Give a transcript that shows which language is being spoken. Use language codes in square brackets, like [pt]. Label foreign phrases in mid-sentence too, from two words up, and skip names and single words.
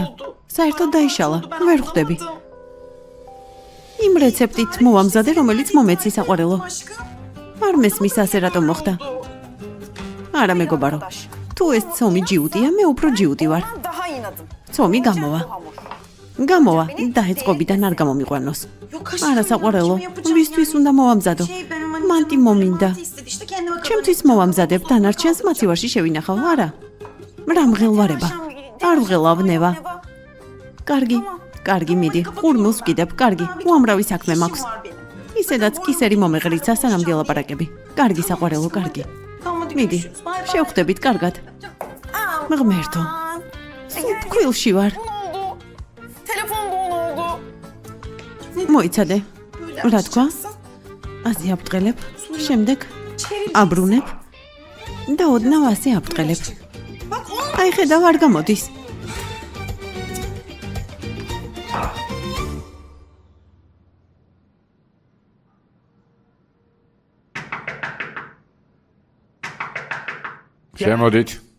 [ka] საერთოდ დაიშალა, ვერ ხვდები. იმ რეცეპტით მოვამზადე, რომელიც მომეცი საყვარელო. არ მესმის ასე რატომ მოხდა? არა მეგობარო. თუ ეს ცომი ჯიუტია, მე უფრო ჯიუტი ვარ. [tr] Daha inadım. [ka] ცომი გამოვა. გამოვა და ეწყობიდან არ გამომიყვანოს. არა საყვარელო, ვისთვის უნდა მოვამზადო? მანტი მომინდა. ჩემთვის მოვამზადებ, დანარჩენს მაცივარში შევინახავ, არა? რა მღელვარება? არ ვღელავ ნევა. კარგი, მიდი. ყურმულს ვკიდებ, კარგი. უამრავი საქმე მაქვს. ისედაც კისერი მომეღრიცა სანამ დილაპარაკები. კარგი საყვარელო, კარგი. მიდი. შევხვდებით კარგად. მღმერთო. ფქვილში ვარ. [tr] Telefon dolu oldu. [ka] მოიცადე. რა თქვა? ასე აბტყელებ, შემდეგ აბრუნებ და ოდნავ ასე აბტყელებ. აი ხედავ არ გამოდის. შემოდით.